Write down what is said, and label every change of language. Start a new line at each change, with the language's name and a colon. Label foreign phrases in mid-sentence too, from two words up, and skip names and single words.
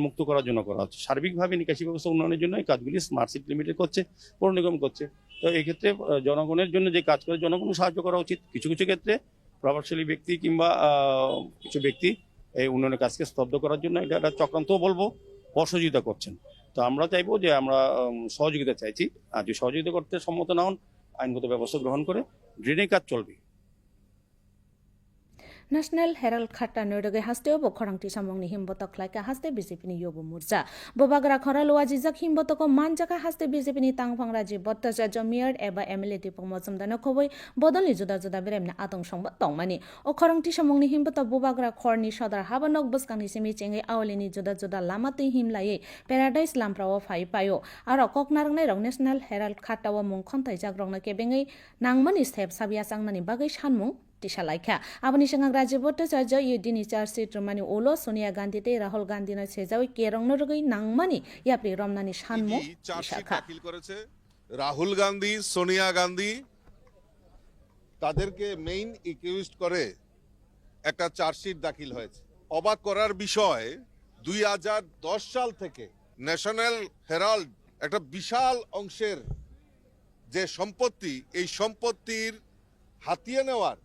Bangla: মুক্ত করার জন্য করা হচ্ছে সার্বিকভাবে নিকাশি ব্যবস্থা উন্নয়নের জন্য এই কাজগুলি স্মার্ট সিটি লিমিটেড করছে পৌর নিগম করছে তো এই ক্ষেত্রে জনগণের জন্য যে কাজ করে জনগণ সাহায্য করা উচিত কিছু কিছু ক্ষেত্রে প্রভাবশালী ব্যক্তি কিংবা কিছু ব্যক্তি এই উন্নয়নের কাজকে স্তব্ধ করার জন্য এটা একটা চক্রান্তও বলবো অসহযোগিতা করছেন তো আমরা চাইবো যে আমরা সহযোগিতা চাইছি আর যদি সহযোগিতা করতে সম্মত না হন আইনগত ব্যবস্থা গ্রহণ করে ড্রেনের কাজ চলবে
Kok Borok: National Herald Khata Nurage Haste Obo Korangti Samongni Himbotok Laika Haste BJP ni Yobo Murja. Bobagra Khora Loaji Jak Himbotoko Manjaka Haste BJP ni Tangphang Raji Bhattacharya Mayor eba MLA Dipok Mojumdar khoboi bodolni juda juda beremna atong songba tongmani. O Korangti Samongni Himbotok Bobagra Khorni Sodar Habanok Buskangni Simi Chengai Awlini juda juda lamati himlaye Paradise Lamprawo Phai Payo. Aro Koknarngai Rong National Herald Khata wa mung khontai jagrongna kebengai nangmani step sabia sangnani bagai sanmung Tisha Laika. Abani Sangang Raji Bhattacharya Yudini Charsi Trumani Olo Sonia Gandhi te Rahul Gandhi na Sejawi Kerong Norgoi Nangmani Yapri Romnani Shanmo
Bangla: চার্জশিট দাখিল করেছে রাহুল গান্ধী সোনিয়া গান্ধী তাদেরকে মেইন একিউজড করে একটা চার্জশিট দাখিল হয়েছে অবাক করার বিষয় 2010 সাল থেকে ন্যাশনাল হেরাল্ড একটা বিশাল অংশের যে সম্পত্তি এই সম্পত্তির হাতিয়ে নেওয়ার